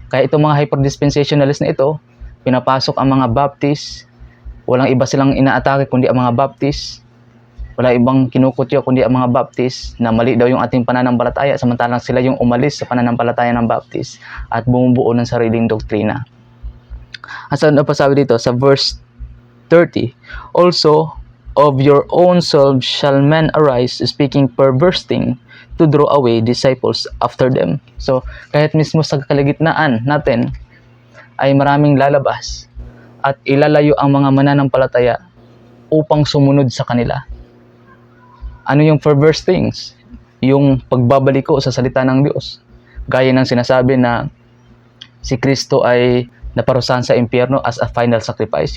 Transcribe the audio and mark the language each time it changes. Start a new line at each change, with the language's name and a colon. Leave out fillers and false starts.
Filipino: Kaya itong mga hyper-dispensationalists na ito, pinapasok ang mga Baptist, walang iba silang inaatake kundi ang mga Baptist, wala ibang kinukutyo kundi ang mga Baptist na mali daw yung ating pananampalataya samantalang sila yung umalis sa pananampalataya ng Baptist at bumubuo ng sariling doktrina. At saan pa sabi dito sa verse 30,
English: also of your own selves shall men arise speaking perverse things to draw away disciples after them.
Filipino: So kahit mismo sa kalagitnaan natin ay maraming lalabas at ilalayo ang mga mananampalataya upang sumunod sa kanila. Ano yung perverse things? Yung pagbabaliko sa salita ng Diyos. Gaya ng sinasabi na si Kristo ay naparusahan sa impyerno
English: as a final sacrifice.